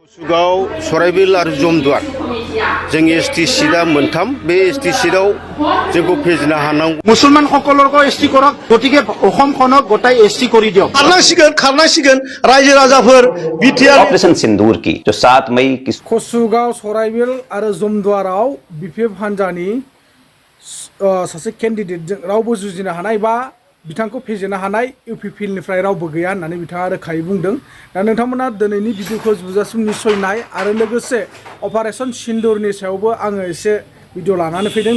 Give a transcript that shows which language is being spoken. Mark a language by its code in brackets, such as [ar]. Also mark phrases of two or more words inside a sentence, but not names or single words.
[brx] सुगाव सराइबिल आरो जमदुवार जों एसटि सीटआ मोनथाम बे एसटि सीटआव जोंखौ फेजेननो हानांगौ [as] मुसलमान সকলৰকো एसटि কৰক গতিকে অসমখনক গোটাই एसटि কৰি দিয়ক [brx] खारनांसिगोन रायजो राजाफोर बिटिआर [hi] ऑपरेशन सिंदूर की जो 7 मई की [brx] कसुगाव सराइबिल आरो जमदुवाराव बिपिएफ हान्जानि सासे केन्डिडेटजों रावबो जुजिनो हानाय बा बिथांखौ फेजेननो हानाय इउपिपिएलनिफ्राय रावबो गैया होननानै बिथाङा रोखायै बुंदों। दा नोंथांमोना दिनैनि भिडिअखौ जोबजासिम निस्सय नाय आरो लोगोसे अपारेशन सिन्दुरनि सायावबो आङो एसे भिडिअ लानानै फैदों।